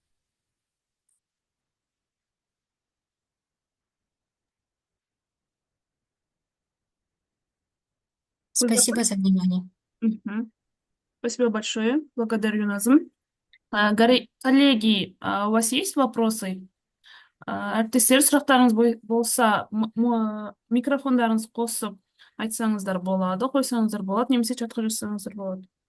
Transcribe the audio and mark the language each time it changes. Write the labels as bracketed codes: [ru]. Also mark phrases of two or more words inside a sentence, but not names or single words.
[ru] Вы Спасибо за внимание. Мгм. Спасибо большое. Благодарю, Назым. Коллеги, у вас есть вопросы? [kk] Әріптестер, сұрақтарыңыз болса, микрофондарыңыз қосып айтсаңыздар болады, қойсаңыздар болады, немесе чатқа жазсаңыздар болады.